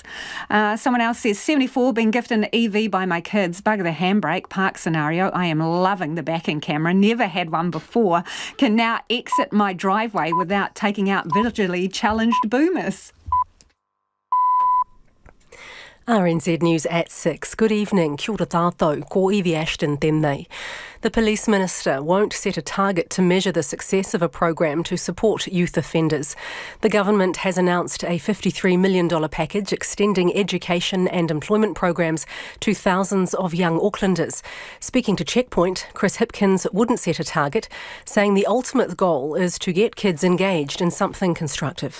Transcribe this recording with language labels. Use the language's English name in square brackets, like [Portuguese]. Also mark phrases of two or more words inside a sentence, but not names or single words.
[English] Someone else says, 74, been gifted an EV by my kids. Bugger the handbrake, park scenario. I am loving the backing camera. Never had one before. Can now exit my driveway without taking out visually challenged boomers. RNZ News at 6. Good evening. [Māori] Kia ora tātou, ko Evie Ashton tēnei. [English] The Police Minister won't set a target to measure the success of a program to support youth offenders. The government has announced a $53 million package extending education and employment programs to thousands of young Aucklanders. Speaking to Checkpoint, Chris Hipkins wouldn't set a target, saying the ultimate goal is to get kids engaged in something constructive.